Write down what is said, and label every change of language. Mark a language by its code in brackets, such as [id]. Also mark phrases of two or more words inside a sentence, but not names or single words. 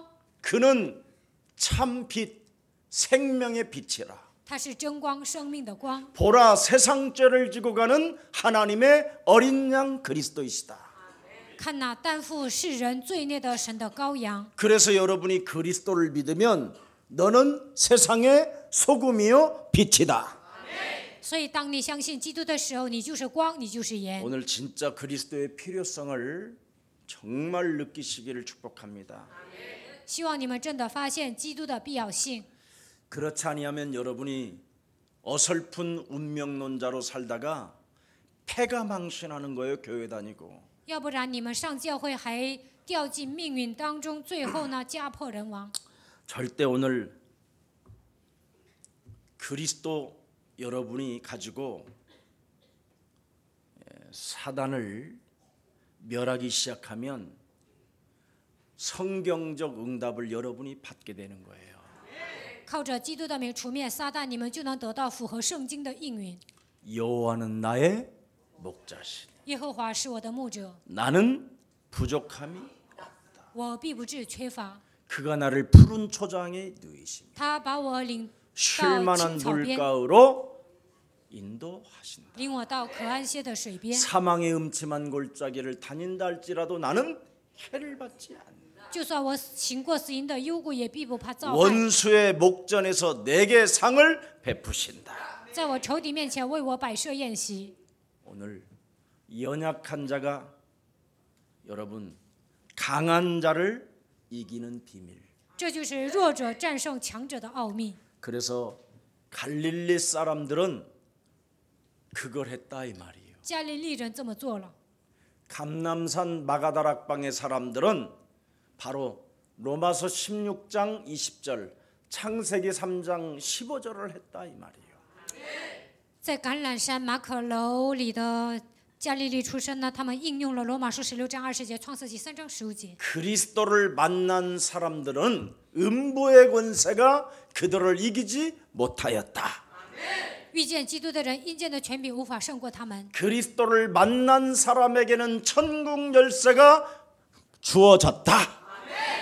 [ko] 그는 참빛 생명의 빛이라. [zh] 他是真光，生命的光。 [ko] 보라 세상 죄를 지고 가는 하나님의 어린 양 그리스도이시다. [zh] 看那担负世人罪孽的神的羔羊。 [ko] 그래서 여러분이 그리스도를 믿으면 너는 세상의 소금이요 빛이다. [zh] 所以当你相信基督的时候，你就是光，你就是盐。 [ko] 오늘 진짜 그리스도의 필요성을 정말 느끼시기를 축복합니다. [zh] 希望你们真的发现基督的必要性。 [ko] 그렇지 아니하면 여러분이 어설픈 운명론자로 살다가 패가 망신하는 거예요. 교회 다니고. [zh] 要不然你们上教会还掉进命运当中，最后呢家破人亡。 [ko] 절대 오늘 그리스도 여러분이 가지고 사단을 멸하기 시작하면 성경적 응답을 여러분이 받게 되는 거예요. [zh] 靠着基督的名除灭撒旦，你们就能得到符合圣经的应允。 [ko] 여호와는 나의 목자시니 [zh] 耶和华是我的牧者， [ko] 나는 부족함이 [zh] 我必不致缺乏。 [ko] 그가 나를 푸른 초장에 누이시니 [zh] 他把我领 [ko] 쉴 [zh] 到 [ko] 만한 [zh] 青草边， [ko] 물가로 인도하신다. [zh] 领我到可安歇的水边。 [ko] 사망의 음침한 골짜기를 다닌다 할지라도 나는 해를 받지 않는다. [zh] 就算我行过死荫的幽谷，也必不怕遭害。 [ko] 원수의 목전에서 내게 상을 베푸신다. [zh] 在我仇敌面前为我摆设宴席。 [ko] 오늘 연약한 자가 여러분 강한 자를 이기는 비밀. [zh] 这就是弱者战胜强者的奥秘。 [ko] 그래서 갈릴리 사람들은 그걸 했다 이 말이에요. [zh] 加利利人这么做了。 [ko] 감람산 마가다락방의 사람들은 바로 로마서 16장 20절, 창세기 3장 15절을 했다 이 말이에요. [zh] 在橄榄山马可楼里的加利利出身呢，他们应用了罗马书16章20节、创世纪3章15节。 [ko] 그리스도를 만난 사람들은 음부의 권세가 그들을 이기지 못하였다. [zh] 遇见基督的人，阴间的权柄无法胜过他们。 [ko] 그리스도를 만난 사람에게는 천국 열쇠가 주어졌다.